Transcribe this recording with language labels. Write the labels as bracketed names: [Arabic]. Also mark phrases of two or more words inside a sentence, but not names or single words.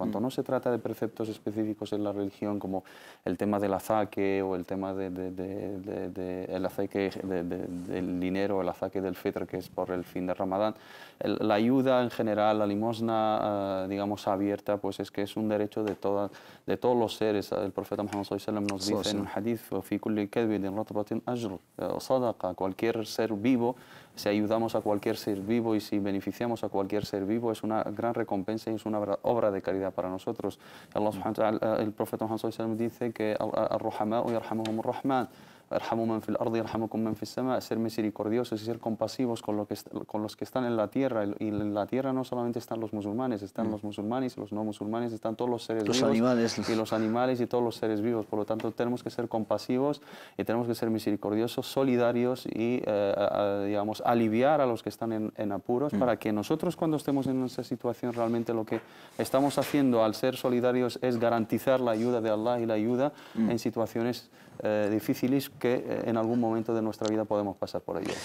[Spanish] Cuando no se trata de preceptos específicos en la religión, como el tema del azaque o el tema el azaque del dinero, el azaque del fitr, que es por el fin de Ramadán, la ayuda en general, la limosna, digamos, abierta, pues es que es un derecho de todos los seres. El profeta Muhammad [Arabic] صلى الله عليه وسلم [Spanish] nos dice en un hadith: [Arabic] "في كل كبد رطبة أجر", [Spanish] sadaqa, cualquier ser vivo, si ayudamos a cualquier ser vivo y si beneficiamos a cualquier ser vivo, es una gran recompensa y es una obra de caridad para nosotros. [Arabic] الله سبحانه وتعالى, [Spanish] el profeta Muhammad [Arabic] صلى الله عليه وسلم [Spanish] dice que [Arabic] الرحماء يرحمهم الرحمن، ارحموا من في الأرض يرحمكم من في السماء, [Spanish] ser misericordiosos y ser compasivos con los que están en la tierra. Y en la tierra no solamente están los musulmanes, están los musulmanes y los no musulmanes, están todos los seres vivos, y los animales y todos los seres vivos. Por lo tanto, tenemos que ser compasivos y tenemos que ser misericordiosos, solidarios y, digamos, aliviar a los que están en apuros, para que nosotros, cuando estemos en esa situación, realmente lo que estamos haciendo al ser solidarios es garantizar la ayuda de Allah y la ayuda en situaciones difíciles que en algún momento de nuestra vida podemos pasar por ello.